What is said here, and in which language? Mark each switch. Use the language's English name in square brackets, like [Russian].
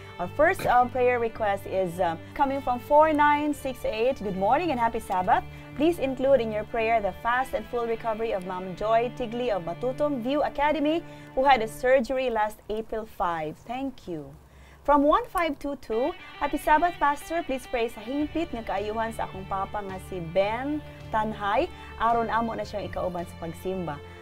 [English] Our first prayer request is coming from 4968. Good morning and happy Sabbath. Please include in your prayer the fast and full recovery of Ma'am Joy Tigli of Matutong View Academy, who had a surgery last April 5. Thank you. From 1522, Happy Sabbath, Pastor. Please pray [Cebuano] sa hingpit nga kaayuhan sa akong papa nga si Ben Tanhay. Aron amo na siyang ikauban sa pagsimba.